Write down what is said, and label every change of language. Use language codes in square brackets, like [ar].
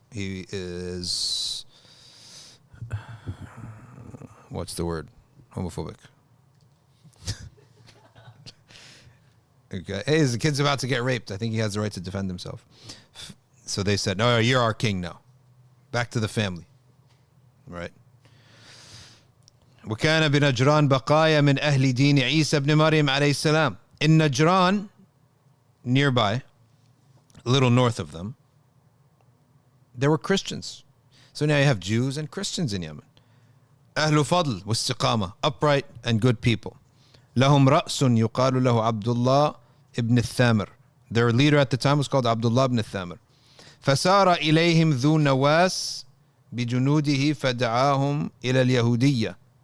[en] He is, what's the word? Homophobic. Okay. Hey, the kid's about to get raped. I think he has the right to defend himself. So they said, no, you're our king now. Back to the family. Right. [ar] وكان بنجران بقايا من أهل دين عيسى بن مريم عليه السلام. [en] In Najran, nearby, a little north of them, there were Christians. So now you have Jews and Christians in Yemen. [ar] أهل فضل واستقامة, [en] upright and good people. [ar] لهم رأس يقال له عبد الله ابن الثامر. [en] Their leader at the time was called Abdullah ibn الثامر. [ar] فسار إليهم ذو نواس بجنوده فدعاهم إلى اليهودية.